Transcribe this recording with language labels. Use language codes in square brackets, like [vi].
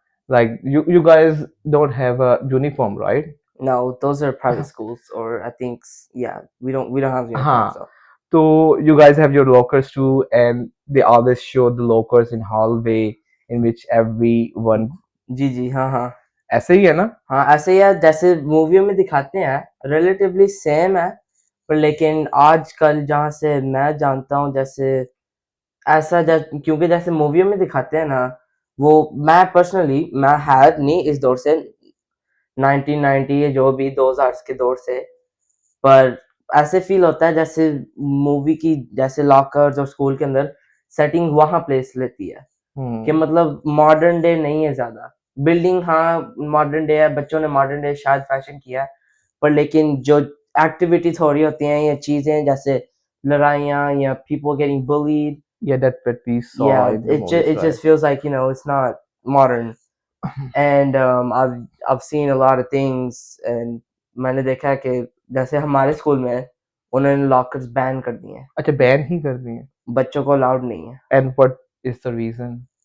[en] Like you guys don't have a uniform, right? No, those are private schools, or I think yeah, we don't have uniforms Huh. though. So you guys have your lockers too, and they always show the lockers in hallway in which everyone. [hi] जी जी हाँ हाँ ऐसे ही है ना? हाँ, ऐसे ही है जैसे मूवियों में दिखाते हैं, रिलेटिवली सेम है. पर लेकिन आजकल जहाँ से मैं जानता हूँ, जैसे क्योंकि जैसे मूवियों में दिखाते हैं ना, वो मैं पर्सनली मैं है नहीं इस दौर से, 1990 या जो भी 2000 के दौर से. पर ऐसे फील होता है जैसे मूवी की जैसे लॉकर्स और स्कूल के अंदर सेटिंग वहाँ प्लेस लेती है कि मतलब मॉडर्न डे नहीं है ज्यादा. बिल्डिंग हाँ मॉडर्न डे है, बच्चों ने मॉडर्न डे शायद फैशन किया है, पर लेकिन जो एक्टिविटीज हो रही होती हैं या चीजें जैसे लड़ाइयाँ या [en] people getting bullied, Yeah, that's what we saw yeah, in the movies, it right? just feels like it's not modern. And I've seen a lot of things, and [hi] मैंने देखा है कि जैसे हमारे स्कूल में उन्होंने लॉकर्स बैन कर दिए हैं, अच्छा बैन ही कर दी है. बच्चों को अलाउड नहीं है. [en] And what is the reason?